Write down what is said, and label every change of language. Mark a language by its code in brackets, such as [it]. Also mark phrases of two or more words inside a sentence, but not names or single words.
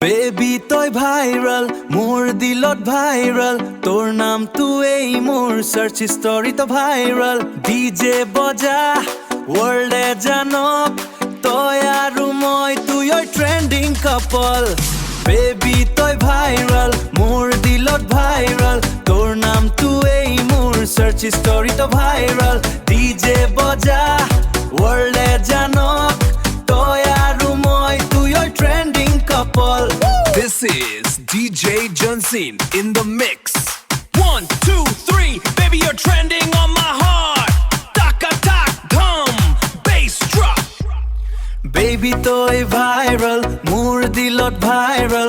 [as] বেবি তই ভাইরাল মোর দিলত ভাইরাল তোর নাম তুই মোর [en] search history [as] তো ভাইরাল ডিজে বজা ওয়ার্ল্ডে জানক তই আৰু মই তুই [en] trending couple [as] বেবি তই ভাইরাল মোর দিলত ভাইরাল তোর নাম তুই মোর [en] search history [as] তো ভাইরাল ডিজে বজা ওয়ার্ল্ডে জানক তই আৰু মই তুই [en] trending couple This is DJ Johnson in the mix. 1, 2, 3, baby, you're trending on my heart. Taka tak, dum, bass drop. [as] বেবি, তই ভাইৰাল, মোৰ দিলত ভাইৰাল.